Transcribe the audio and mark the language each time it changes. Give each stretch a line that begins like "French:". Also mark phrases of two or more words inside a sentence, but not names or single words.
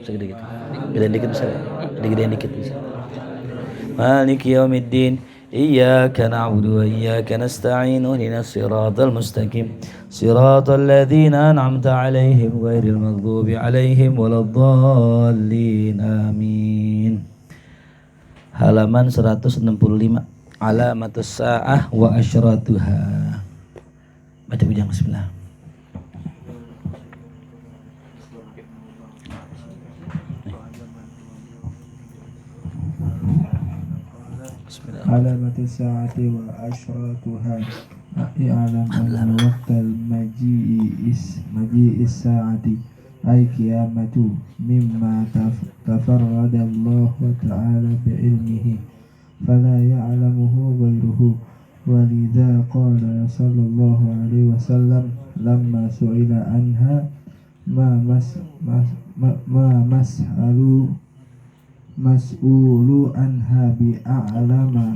Arabic: مالك يوم الدين إياك نعبد وإياك نستعين اهدنا الصراط المستقيم صراط الذين أنعمت عليهم غير المغضوب عليهم ولا الضالين آمين.
Malay: Halaman 165.
Arabic: علامات الساعة وأشراطها.
Malay: Baca bujang bismillah.
Arabic: علامات الساعة وأشراطها. اعلم أن وقت مجيء الساعة أي القيامة مما تفرد الله تعالى بعلمه فلا يعلمه غيره ولذا قال صلى الله عليه وسلم لما سئل عنها ما المسؤول عنها بأعلم